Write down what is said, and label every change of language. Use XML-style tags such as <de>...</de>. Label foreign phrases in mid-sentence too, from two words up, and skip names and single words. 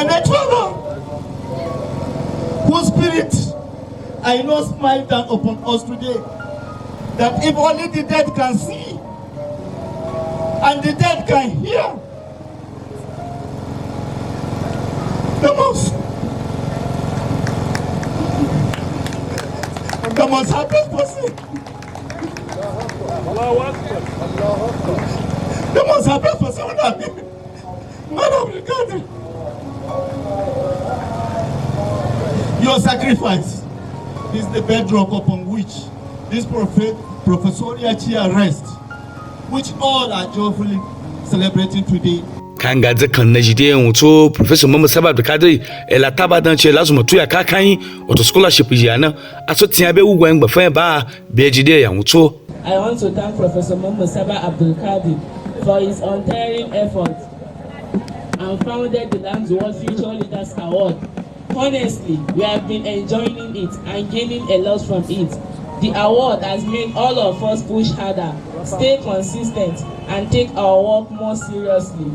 <en>my late father, whose spirit I know smile down upon us today, that if only the dead can see and the dead can hear, the most happiest person, the most happiest person would have been Mallam Abdulkadir. Your sacrifice is the bedrock upon which this professorial chair rests, which all are joyfully celebrating today.</en> <nup>Kanga zakan na jide wuto Professor Mamman Saba Abdulkadir ela tabadan che lazuma tuya kakan auto scholarship jana aso tia be ugwa ngba ba be jide ya wuto.</nup> <en>I want to thank Professor Mamman Saba Abdulkadir for his untiring efforts and founded the Landzun Future Leaders Award. Honestly, we have been enjoying it and gaining a lot from it. The award has made all of us push harder, stay consistent, and take our work more seriously.</en>